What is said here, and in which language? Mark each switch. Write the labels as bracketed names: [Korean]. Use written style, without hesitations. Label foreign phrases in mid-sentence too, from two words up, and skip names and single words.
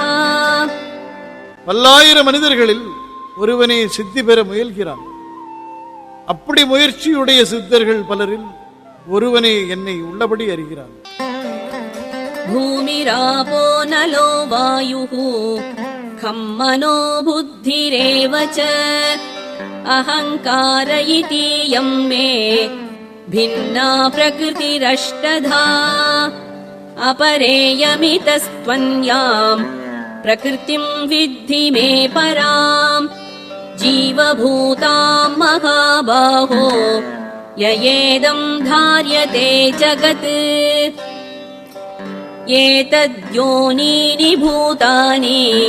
[Tamil] பல்லாயிரம் மனிதர்களில் ஒருவனே சித்தி பெற முயல்கிறான். அப்படி முயற்சியுடைய சித்தர்கள் பலரில் ஒருவனே என்னை உள்ளபடி அறிகிறான். [Sanskrit] भूमिरापो नलो वायुः खं मनो बुद्धिरेव च अहङ्कार इतीयं मे भिन्ना प्रकृतिरष्टधा अपरेयमितस्त्वन्यां प्रकृतिं विद्धि मे परां जीवभूतां महाबाहो ययेदं धार्यते जगत् एतद्योनीनि भूतानि